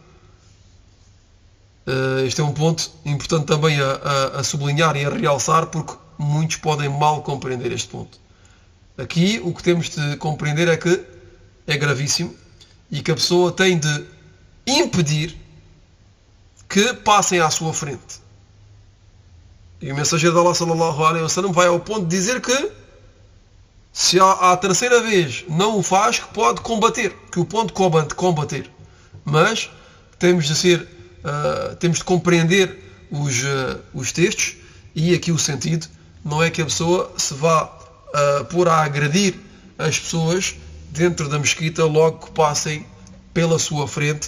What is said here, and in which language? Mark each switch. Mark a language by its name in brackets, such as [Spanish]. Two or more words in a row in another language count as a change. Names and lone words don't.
[Portuguese] Este é um ponto importante também a sublinhar e a realçar, porque muitos podem mal compreender este ponto. Aqui o que temos de compreender é que é gravíssimo e que a pessoa tem de impedir que passem à sua frente. E o mensageiro de Allah, [Arabic] صلى الله عليه وسلم, [Portuguese] vai ao ponto de dizer que se à terceira vez não o faz, que pode combater, que o ponto combater. Mas temos de compreender os textos e aqui o sentido não é que a pessoa se vá pôr a agredir as pessoas dentro da mesquita logo que passem pela sua frente.